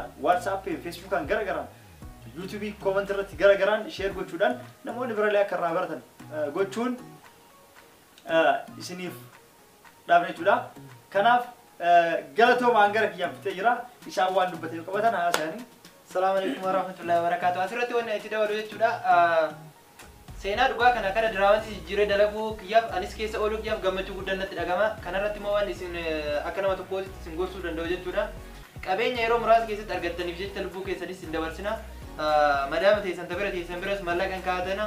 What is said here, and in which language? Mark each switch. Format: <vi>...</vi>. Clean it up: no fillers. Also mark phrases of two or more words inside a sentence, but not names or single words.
<om>WhatsApp, Facebook kan garaagaraan YouTube comment irratti garaagaraan sheer gochuudhaan namoonni birallee akka irraa baratan gochuun isiniif dhaabne jechuudha. Kanaaf galatooma hangara kiyyaan fitee jira. Isaan waan dubbatanii qabatan haasa'anii.</om> <ar>السلام عليكم ورحمة الله وبركاته.</ar> <om>Asirratti wanni itti dabalu jechuudha. Seenaa dhugaa kana kana diraamatti jijjiiree dalaguu kiyyaaf anis keessa ooluu kiyyaaf gammachuu guddaan natti dhagama. Kanarratti immoo waan isin akka nama tokkootti isin gorsuu danda'u jechuudha. Qabeenya yeroo muraasa keessatti argattaniif jecha lubbuu keessanis hin dabarsina. Madaama teessan tabira teessan biras mallaqan kaa'atana.</om>